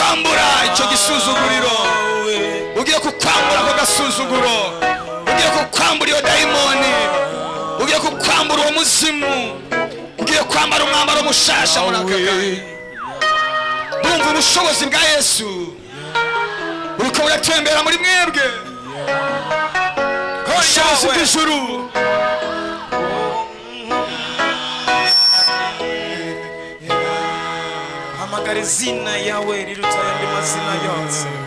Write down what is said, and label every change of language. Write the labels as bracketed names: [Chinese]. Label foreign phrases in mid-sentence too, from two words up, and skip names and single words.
[Rundi] kukwambura icyo gisuzuguriro, ugiye kukwambura ako gasuzuguro, ugiye kukwambura iyo dayimoni, ugiye kukwambura uwo muzimu, ugiye kwambara umwambaro mushasha muri aka kanya. Bumva ubushobozi bwa Yesu buriko buratembera muri mwebwe, ubushobozi bw'ijuru. hamagara izina yawe riruta ayandi mazina yose.